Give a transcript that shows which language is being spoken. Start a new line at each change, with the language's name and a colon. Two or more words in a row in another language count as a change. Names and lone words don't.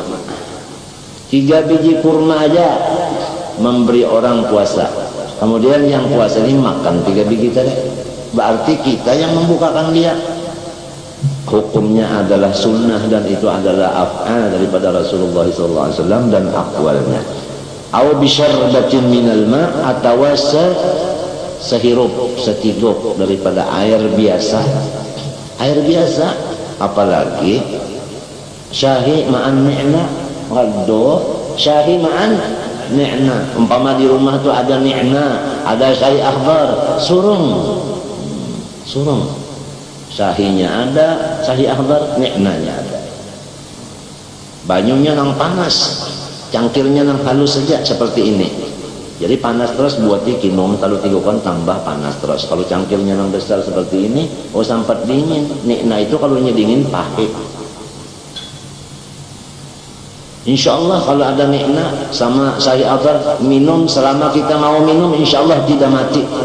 Indonesian: 3 biji kurma aja memberi orang puasa. Kemudian yang puasa ini makan 3 biji tadi. Berarti kita yang membukakan dia. Hukumnya adalah sunnah dan itu adalah af'al daripada Rasulullah SAW dan aqwalnya.
Arabic: Aw bisyarbatin minal ma'
Indonesian: atau sehirup setiguk daripada air biasa.
Arabic: Air biasa apalagi Syahi ma'an ni'na ghaddo, syahi ma'an ni'na.
Indonesian: Umpama di rumah tuh ada ni'na, ada
Arabic: syahi akhdar,
Indonesian: surung. Syahinya ada,
Arabic: syahi akhdar,
Indonesian: ni'nanya ada.
Banjar: Banyunya nang panas,
Indonesian: cangkirnya nang halus saja seperti ini. Jadi panas terus buat minum, kalau tigukan tambah panas terus. Kalau cangkirnya yang besar seperti ini, oh sampai dingin. Nah itu kalau dingin pahit. Insya Allah kalau ada nikna sama
Arabic: syahi akhdar,
Indonesian: minum selama kita mau minum, insya Allah tidak mati.